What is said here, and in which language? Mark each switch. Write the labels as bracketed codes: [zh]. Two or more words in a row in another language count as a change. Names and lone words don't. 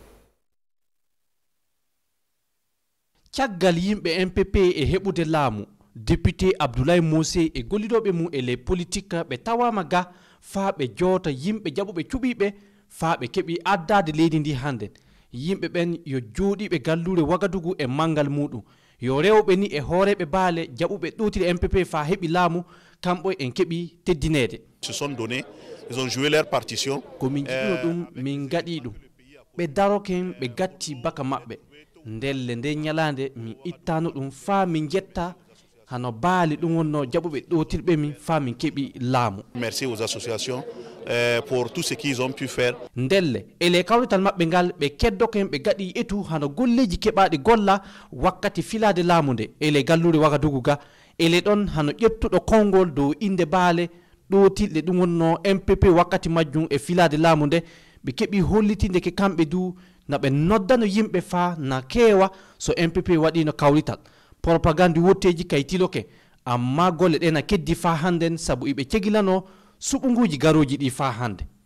[ff] caggal yimɓe MPP e heɓude laamu député Abdoulaye Mosé e gollidoɓe mum e [fr] les politique [ff] ɓe tawama ga fa ɓe joota yimɓe jaɓuɓe cuɓiɓe fa ɓe keɓi addade leydi ndi hande yimɓe ɓen yo jooɗiɓe gallure Wagadugu e mangal muɗum yo rewɓe ni e hooreɓe baale jaɓuɓe ɗotiri MPP fa heɓi laamu kamɓe en keɓi teddinede [fr] se sont donnés ils ont joué leur partition [ff] komin jiɗino ɗum min gaɗi ɗum ɓe daroken ɓe gatti baka maɓɓe ndelle nde ñalande min ittano ɗum fa min jetta hano baali ɗum wonno jaɓuɓe ɗotirɓe min fa min keɓi laamu. [fr] Merci aux associations pour tout ce qu'ils ont pu faire. [ff] ndelle ele kawrital maɓɓe ngal ɓe keddoken ɓe gaɗi etu hano golleji keɓaɗi golla wakkati filade laamu nde ele gallure Wagadugu ga ele ɗon hano ƴettuɗo konngol dow inde baale ɗotilɗe ɗum wonno MPP wakkati majjum e filade laamu nde ɓe keɓi hollitinde ke kamɓe du na ɓe noddano yimɓe fa na keewa so MPP waɗino kawrital propagande wotteji kaytiloke amma golle ɗe na keddi fa hannden sabu iɓe cegilano suɓuguji garoji ɗi fa hande